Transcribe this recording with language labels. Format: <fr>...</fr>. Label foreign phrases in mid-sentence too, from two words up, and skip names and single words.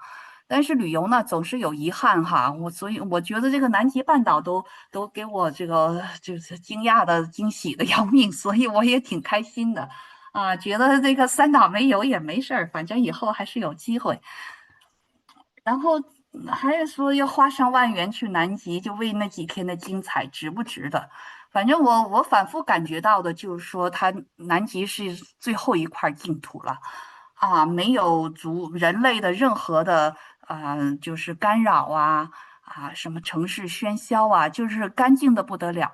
<zh>但是旅游呢，總是有遺憾哈，所以我覺得這個南極半島都給我這個就是驚訝的、驚喜的要命，所以我也挺開心的啊，覺得這個3島沒有也沒事兒，反正以後還是有機會。然後還是說要花上萬元去南極，就為那幾天的精彩，值不值得？反正我反覆感覺到的就是說，它南極是最後一塊淨土了啊，沒有人類的任何的。就是干擾啊，什麼城市喧囂啊，就是乾淨的不得了。</zh>